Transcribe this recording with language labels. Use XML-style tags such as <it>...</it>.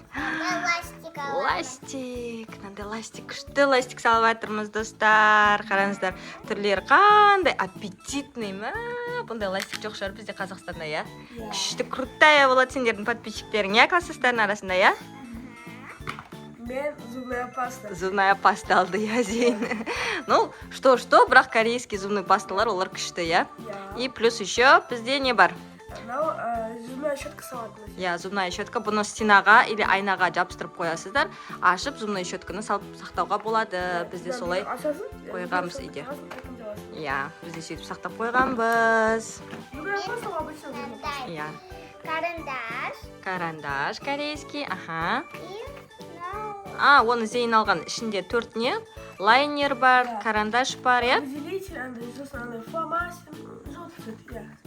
<ru>Ластика.</ru> <kk>Ластик. Мынандай ластик. Күшті ластик салып жатырмыз, достар. Қараңыздар, түрлері қандай аппетитный. Бұндай ластик жоқ шығар бізде Қазақстанда, я? Күшті крутая болады сендердің подписчиктерің, я? Класстастардың арасында, я?</kk> <ru>Мен зубная паста.</ru> <kk>Зубная паста алды, я, Зейн.</kk> <ru>Ну, что-что,</ru> <kk>бірақ корейский зубный пасталар, олар күшті, я?</kk> <ru>И плюс еще</ru> <kk>бізде не бар?</kk> <ru>Зубная щетка салатная.</ru> <kk>Я,</kk> <ru>зубная щетка,</ru> <kk>бұны стенаға</kk> <ru>или</ru> <kk>айнаға жабыстырып қоясыздар. Ашып, зубная щетканы салып сақтауға болады. Бізде солай қойғанбыз үйде. Я, бізде сөйтіп сақтап қойғанбыз.</kk> <ru>Зубная паста обычно зубная паста. Я. Карандаш. Карандаш корейский, ага. И</ru> <kk>Оны Зейн алған. Ішінде 4 не? Лайнер бар, карандаш бар, я?</kk> <ru>Разделитель, андай фломастер, желтый цвет, я.</ru>